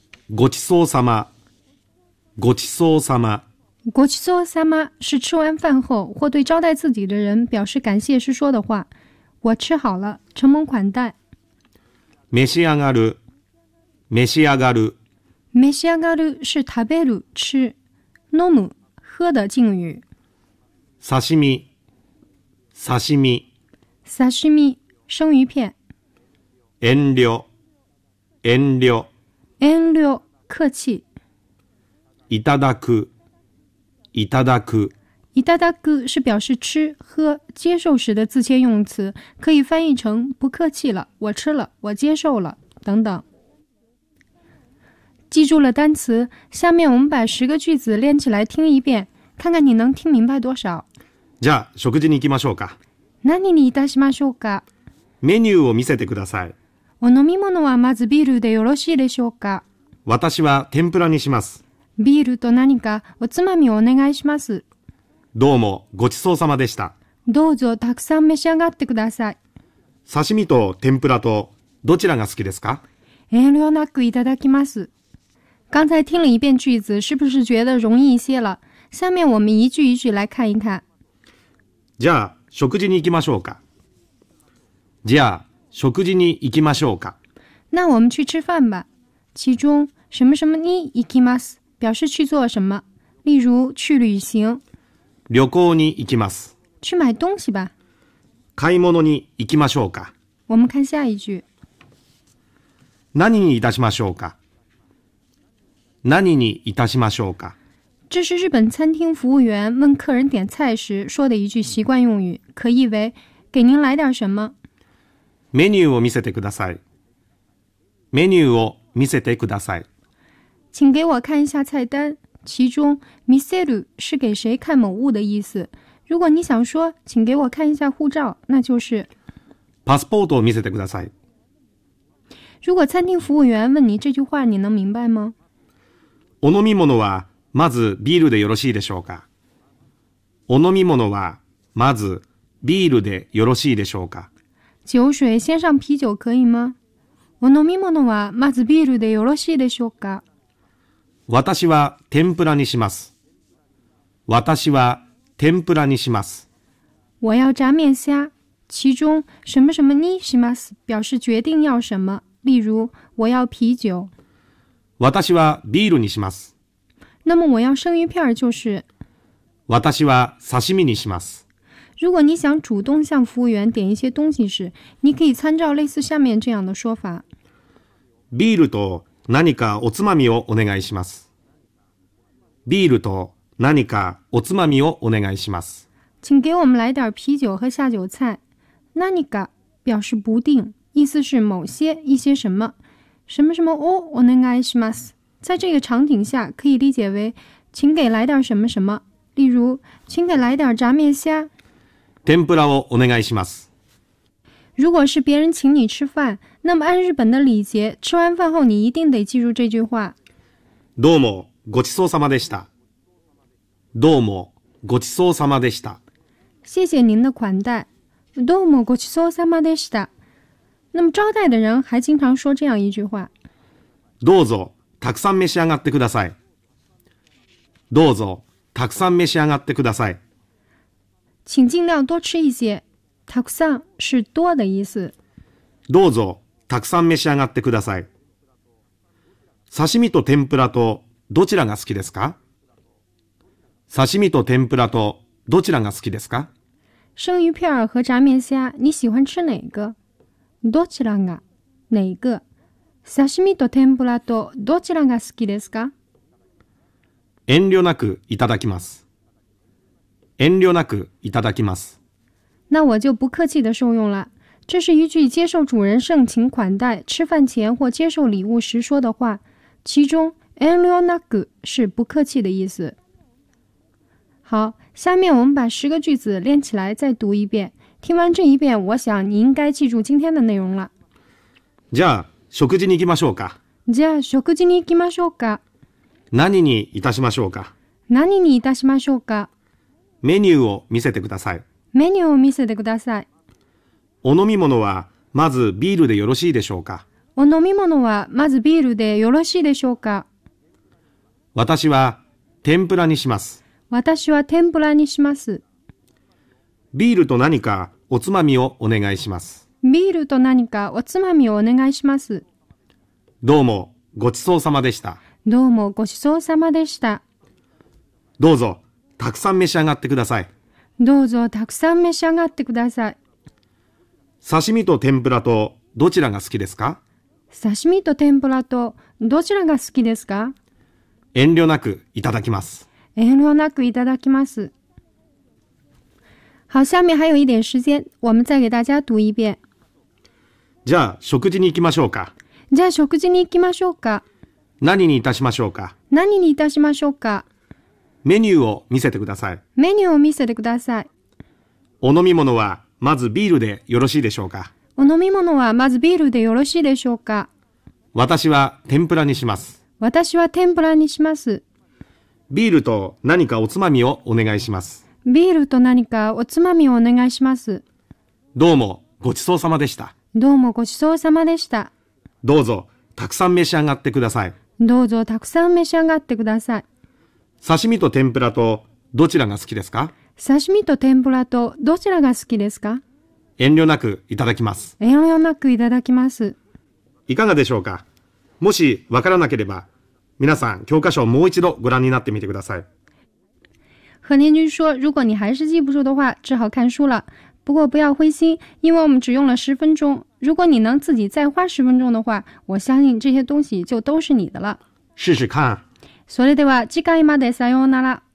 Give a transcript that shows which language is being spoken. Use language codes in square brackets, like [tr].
[ja] ごちそうさま，ごちそうさま， [zh] ごちそうさま是吃完饭后或对招待自己的人表示感谢时说的话。我吃好了，承蒙款待。 [ja] 召し上がる，召し上がる， [zh] 召し上がる是食べる吃，飲む喝的敬语。 [ja] 刺身，刺身， [zh] 刺身生鱼片。 [ja] 遠慮，遠慮， [zh] 遠慮客气。 [ja] いただく，いただく， [zh] いただく是表示吃喝接受时的自谦用词，可以翻译成不客气了，我吃了，我接受了等等。记住了单词，下面我们把十个句子练起来听一遍，看看你能听明白多少。 [ja] じゃあ食事に行きましょうか。何にいたしましょうか。メニューを見せてください。お飲み物はまずビールでよろしいでしょうか。私は天ぷらにします。ビールと何かおつまみをお願いします。どうもごちそうさまでした。どうぞたくさん召し上がってください。刺身と天ぷらとどちらが好きですか。遠慮なくいただきます。 [zh] 刚才听了一遍句子，是不是觉得容易一些了？下面我们一句一句来看一看。 [ja] じゃあ食事に行きましょうか。じゃあ食事に行きましょうか。 [zh] 那我们去吃饭吧。其中什么什么 [ja] に行きます [zh] 表示去做什么，例如去旅行。 [ja] 旅行に行きます。 [zh] 去买东西吧。 [ja] 買い物に行きましょうか。 [zh] 我们看下一句。 [ja] 何にいたしましょうか。何にいたしましょうか。 [zh] 这是日本餐厅服务员问客人点菜时说的一句习惯用语，可译为“给您来点什么”。 [ja] メニューを見せてください。メニューを見せてください。 [zh] 请给我看一下菜单。其中見せる是给谁看某物的意思。如果你想说请给我看一下护照，那就是 [ja] パスポートを見せてください。 [zh] 如果餐厅服务员问你这句话，你能明白吗？ [ja] お飲み物はまずビールでよろしいでしょうか。お飲み物はまずビールでよろしいでしょうか。 [zh] 酒水先上啤酒可以吗？ [ja] お飲み物はまずビールでよろしいでしょうか。私は天ぷらにします。私は天ぷらにします。 [zh] 我要炸面虾。其中什么什么 [ja] にします [zh] 表示决定要什么。例如我要啤酒。 [ja] 私はビールにします。 [zh] 那么我要生鱼片就是。 [ja] 私は刺身にします。 [zh] 如果你想主动向服务员点一些东西时，你可以参照类似下面这样的说法。 [ja] ビールと何かおつまみをお願いします。ビールと何かおつまみをお願いします。 [zh] 请给我们来点啤酒和下酒菜。何か表示不定，意思是某些、一些什么。什么什么 [ja] をお願いします。 [zh] 在这个场景下，可以理解为，请给来点什么什么。例如，请给来点炸面虾。 [ja] 天ぷらをお願いします。 [zh] 如果是别人请你吃饭，那么按日本的礼节，吃完饭后你一定得记住这句话。 [ja] どうもごちそうさまでした。どうもごちそうさまでした。 [zh] 谢谢您的款待。 [ja] どうもごちそうさまでした。 [zh] 那么招待的人还经常说这样一句话。 [ja] どうぞたくさん召し上がってください。どうぞたくさん召し上がってください。 [zh] 请尽量多吃一些。たくさん是多的意思。 [ja] どうぞたくさん召し上がってください。刺身と天ぷらとどちらが好きですか？刺身と天ぷらとどちらが好きですか？ [zh] 生鱼片和炸面虾，你喜欢吃哪个？ [ja] どちらが？ [zh] 哪一个？ [ja] 刺身と天ぷらとどちらが好きですか？遠慮なくいただきます。遠慮なくいただきます。 [zh] 那我就不客气的受用了。这是一句接受主人盛情款待、吃饭前或接受礼物时说的话。其中遠慮なく是不客气的意思。好，下面我们把十个句子练起来再读一遍。听完这一遍，我想你应该记住今天的内容了。 [ja] じゃあ食事に行きましょうか。じゃあ食事に行きましょうか。何にいたしましょうか。何にいたしましょうか。メニューを見せてください。メニューを見せてください。お飲み物はまずビールでよろしいでしょうか。お飲み物はまずビールでよろしいでしょうか。私は天ぷらにします。私は天ぷらにします。ビールと何かおつまみをお願いします。ビールと何かおつまみをお願いします。どうもごちそうさまでした。どうもごちそうさまでした。どうぞたくさん召し上がってください。どうぞたくさん召し上がってください。刺身と天ぷらとどちらが好きですか？刺身と天ぷらとどちらが好きですか？遠慮なくいただきます。遠慮なくいただきます。 [zh] 好、下面还有一点时间、我们再给大家读一遍。 [ja] じゃあ食事に行きましょうか。じゃあ食事に行きましょうか。何にいたしましょうか。何にいたしましょうか。メニューを見せてください。メニューを見せてください。お飲み物はまずビールでよろしいでしょうか。お飲み物はまずビールでよろしいでしょうか。私は天ぷらにします。私は天ぷらにします。ビールと何かおつまみをお願いします。ビールと何かおつまみをお願いします。どうもごちそうさまでした。どうもごちそうさまでした。どうぞたくさん召し上がってください。どうぞたくさん召し上がってください。刺身と天ぷらとどちらが好きですか？刺身と天ぷらとどちらが好きですか？遠慮なくいただきます。遠慮なくいただきます。いかがでしょうか？もしわからなければ。皆さん教科書をもう一度ご覧になってみてください。 [zh] 何年君说，如果你还是记不住的话，只好看书了。不过不要灰心，因为我们只用了十分钟。如果你能自己再花十分钟的话，我相信这些东西就都是你的了。试试看。 [ja] それでは次回までさようなら。